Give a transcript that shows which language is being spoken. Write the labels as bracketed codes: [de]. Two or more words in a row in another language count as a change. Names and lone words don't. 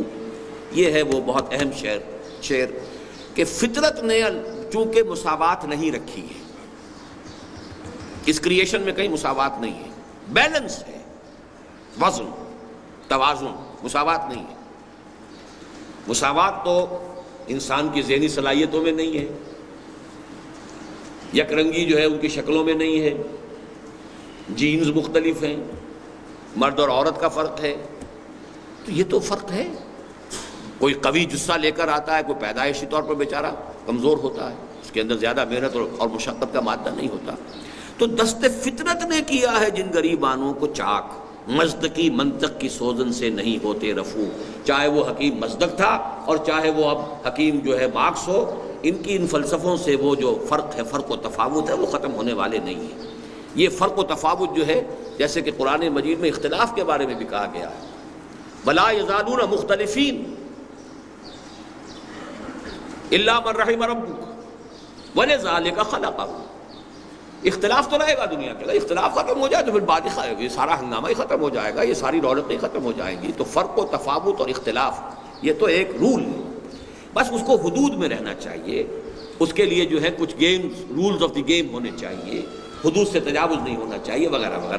[ur] یہ ہے وہ بہت اہم شعر کہ فطرت نے چونکہ مساوات نہیں رکھی ہے، اس کریشن میں کہیں مساوات نہیں ہے، بیلنس ہے، وزن، توازن، مساوات نہیں ہے. مساوات تو انسان کی ذہنی صلاحیتوں میں نہیں ہے، یک رنگی جو ہے ان کی شکلوں میں نہیں ہے، جینز مختلف ہیں، مرد اور عورت کا فرق ہے. تو یہ تو فرق ہے. کوئی قوی جسہ لے کر آتا ہے، کوئی پیدائشی طور پر بیچارہ کمزور ہوتا ہے، اس کے اندر زیادہ محنت اور مشقت کا مادہ نہیں ہوتا. تو دست فطرت نے کیا ہے جن غریبانوں کو چاک، مزدقی منطق کی سوزن سے نہیں ہوتے رفو. چاہے وہ حکیم مزدق تھا اور چاہے وہ اب حکیم جو ہے مارکس ہو، ان کی ان فلسفوں سے وہ جو فرق ہے، فرق و تفاوت ہے، وہ ختم ہونے والے نہیں ہیں. یہ فرق و تفاوت جو ہے، جیسے کہ قرآن مجید میں اختلاف کے بارے میں بھی کہا گیا ہے، [ar] وَلَا يَزَالُونَ مُخْتَلِفِينَ إِلَّا مَن رَحِمَ رَبُّكَ وَلِذَلِكَ خَلَقَهُ. [ur] اختلاف تو رہے گا دنیا کے، اختلاف ختم ہو جائے تو پھر بات یہ سارا ہنگامہ ہی ختم ہو جائے گا، یہ ساری رونقیں ختم ہو جائیں گی. تو فرق و تفاوت اور اختلاف یہ تو ایک رول ہے، بس اس کو حدود میں رہنا چاہیے. اس کے لیے جو ہے کچھ گیمز، [en] rules of the game [ur] ہونے چاہیے، حدود سے تجاوز نہیں ہونا چاہیے، وغیرہ وغیرہ.